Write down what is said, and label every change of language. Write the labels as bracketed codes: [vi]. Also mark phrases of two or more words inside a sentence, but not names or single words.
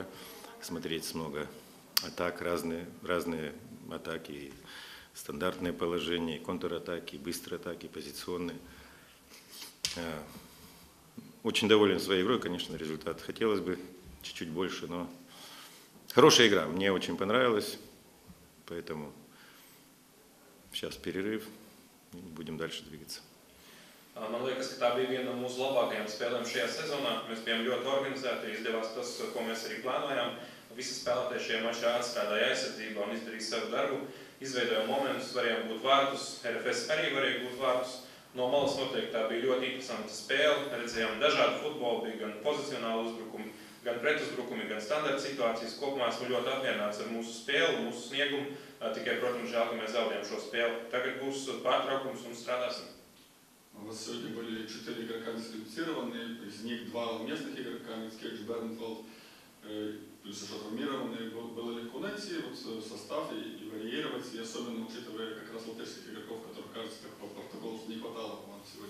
[ru] Смотреть много атак, разные атаки, стандартные положения, контратаки, быстрые атаки, позиционные. Очень доволен своей игрой, конечно, результат хотелось бы чуть-чуть больше, но хорошая игра, мне очень понравилась, поэтому сейчас перерыв, и будем дальше двигаться. [lv] Man liekas, ka tā bija viena no mūsu labākajām spēlēm šajā sezonā. Mēs bijām ļoti organizēti, izdevās tas, ko mēs arī plānojām. Visi spēlētāji šajā mačā atstrādāja aizsardzībā un izdarīja savu darbu. Izveidojām momentus, varējām būt vārtus, RFS arī varēja būt vārtus. No malas noteikti tā bija ļoti interesanta spēle. Redzējām dažādu futbolu, bija gan pozicionāli uzbrukumi, gan pretuzbrukumi, gan standarta situācijas. Kopumā esmu ļoti apmierināts ar mūsu spēli, mūsu sniegumu. Tikai, protams, žēl, ka mēs zaudējām šo spēli. Tagad būs pārtraukums un strādāsim. [ru] У вас сегодня были 4 игрока дисквалифицированы, из них 2 местных игрока, Мицкевич, Бернфелд, плюс еще травмированные. Было легко найти состав и варьировать, и особенно учитывая как раз латышских игроков, которых, кажется, как по протоколу не хватало вам сегодня?